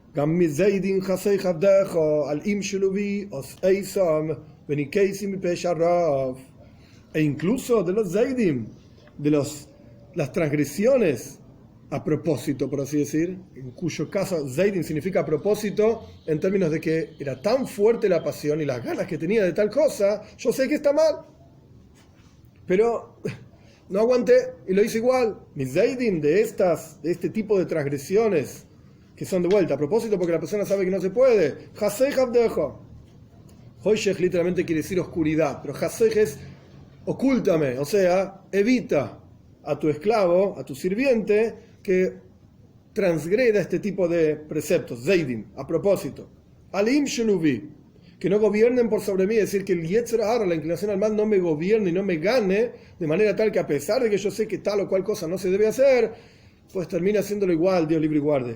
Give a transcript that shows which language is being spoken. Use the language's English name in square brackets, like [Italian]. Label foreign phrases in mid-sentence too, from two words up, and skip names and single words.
[Spanish] E incluso de los Zaidim, de las transgresiones a propósito, por así decir, en cuyo caso Zaidim significa a propósito, en términos de que era tan fuerte la pasión y las ganas que tenía de tal cosa, yo sé que está mal, pero no aguanté y lo hice igual. Mis Zaidim de este tipo de transgresiones, que son de vuelta a propósito porque la persona sabe que no se puede. [Hebrew] חשׂך עבדך. [Spanish] Hoshech literalmente quiere decir oscuridad, pero Hasej es ocúltame, o sea, evita a tu esclavo, a tu sirviente, que transgreda este tipo de preceptos, Zeidim, a propósito. [Hebrew] אל ימשלו בי, [Spanish] que no gobiernen por sobre mí, es decir, que el [Hebrew] יצר הרע, [Spanish] la inclinación al mal, no me gobierne y no me gane, de manera tal que a pesar de que yo sé que tal o cual cosa no se debe hacer, pues termina haciéndolo igual, Dios libre y guarde.